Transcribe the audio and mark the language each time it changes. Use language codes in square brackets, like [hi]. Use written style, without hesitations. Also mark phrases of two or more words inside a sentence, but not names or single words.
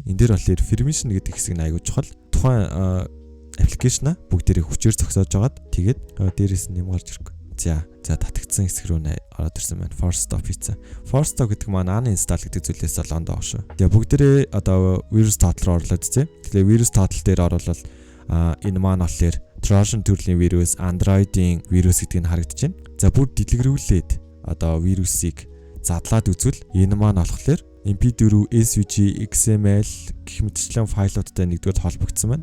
[mn] Энд дээр болохоор permission гэдэг хэсэг нь аягүй чухал. Тухайн application-а бүгдээрээ хүчээр зогсоож агаад тэгээд дээрээс нь юм гарч ирэхгүй. За татагдсан хэсэг рүү ороод ирсэн байна. [en] Force stop [mn] хийсэн. [en] Force stop [mn] гэдэг маань uninstall гэдэг зүйлээс л ондоо шүү. Тэгээ бүгдээрээ одоо virus total руу орлоод үзье. Тэгэхээр virus total дээр оруулаад энэ маань болохоор Trojan төрлийн вирус, Android-ийн вирус гэдэг нь харагдаж байна. За бүр дэлгэрүүлээд одоо вирусыг задлаад үзвэл энэ маань болохоор MP4, SVG, XML гэх мэтчлэн файлуудтай нэгдүгээр холбогдсон байна.